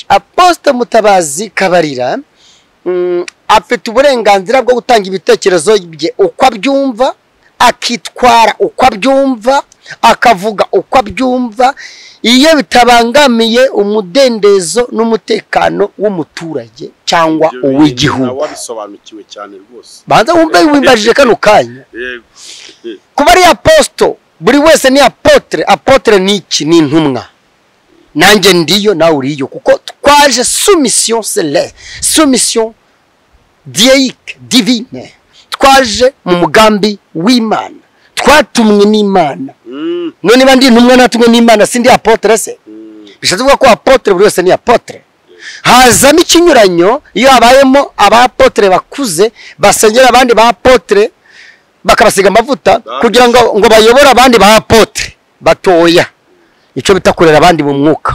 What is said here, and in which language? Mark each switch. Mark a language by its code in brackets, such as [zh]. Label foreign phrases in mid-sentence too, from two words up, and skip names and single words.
[rw] Apotre Mutabazi Kabarira afite uburenganzira bwo gutanga ibitekerezo bye uko abyumva, akitwara uko abyumva, akavuga uko abyumva, iyo bitabangamiye umudendezo n'umutekano w'umuturage cyangwa uw'igihugu. Wabisobanukiwe cyane rwose. Banza wumve wimbajije kano kanya. Kuba ari aposto, buri wese ni apotre. Apotre ni iki? Ni intumwa. Nanjye ndiyo, nawe uriyo, kuko twaje [fr] soumission céleste, soumission diaïque, divine. [rw] Twaje mu mugambi w'Imana, twatumwe n'Imana. None bandi intumwa natumwe n'Imana, sindi apotre se? Bishatse kuvuga ko apotre buri wese ni apotre. Hazamo ikinyuranyo iyo habayemo abapotre bakuze basengera abandi ba apotre, bakabasiga amavuta kugira ngo bayobora abandi ba apotre batoya, icyo bitakorera abandi mu mwuka.